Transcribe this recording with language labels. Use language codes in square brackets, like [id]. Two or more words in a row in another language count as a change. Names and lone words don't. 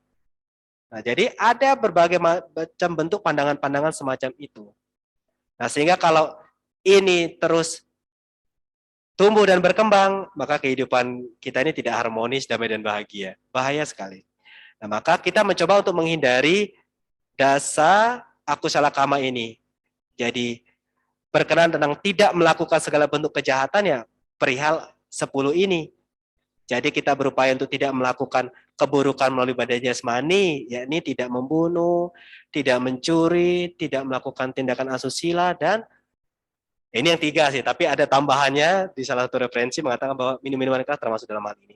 [id] Nah, jadi ada berbagai macam bentuk pandangan-pandangan semacam itu. Nah, sehingga kalau ini terus tumbuh dan berkembang, maka kehidupan kita ini tidak harmonis, damai, dan bahagia. Bahaya sekali. Nah, maka kita mencoba untuk menghindari [pi] dasa akusala kama [id] ini. Jadi, berkenan tentang tidak melakukan segala bentuk kejahatan ya perihal 10 ini. Jadi kita berupaya untuk tidak melakukan keburukan melalui badan jasmani, yakni tidak membunuh, tidak mencuri, tidak melakukan tindakan asusila, dan ini yang 3 sih, tapi ada tambahannya di salah satu referensi mengatakan bahwa minum-minuman keras termasuk dalam hal ini.